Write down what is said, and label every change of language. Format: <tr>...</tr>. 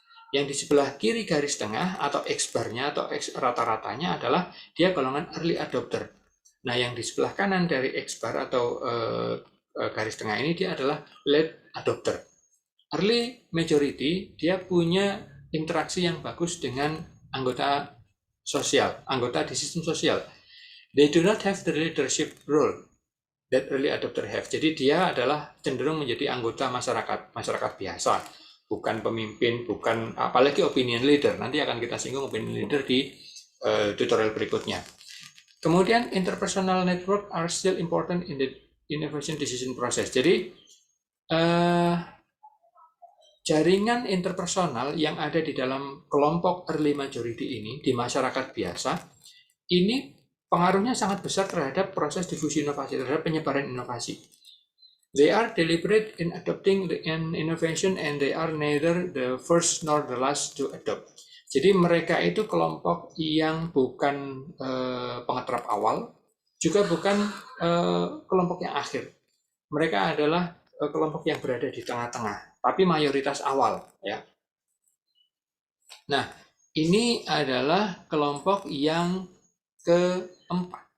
<id>Yang di sebelah kiri garis tengah atau X-bar-nya atau X rata-ratanya adalah dia golongan early adopter. Nah, yang di sebelah kanan dari X-bar atau garis tengah ini dia adalah late adopter. Early majority dia punya interaksi yang bagus dengan anggota sosial, anggota di sistem sosial.</id> <en>They do not have the leadership role that early adopter have.</en> <id>Jadi dia adalah cenderung menjadi anggota masyarakat biasa, bukan pemimpin, bukan apalagi opinion leader. Nanti akan kita singgung opinion leader di tutorial berikutnya.</id> <en>Kemudian interpersonal network are still important in the innovation decision process.</en> <id>Jadi jaringan interpersonal yang ada di dalam kelompok early majority ini di masyarakat biasa, ini pengaruhnya sangat besar terhadap proses difusi inovasi, terhadap penyebaran inovasi.</id> <en>They are deliberate in adopting an innovation and they are neither the first nor the last to adopt.</en> <id>Jadi mereka itu kelompok yang bukan pengeterap awal, juga bukan kelompok yang akhir. Mereka adalah kelompok yang berada di tengah-tengah, tapi mayoritas awal, ya. Nah, ini adalah kelompok yang keempat.</id>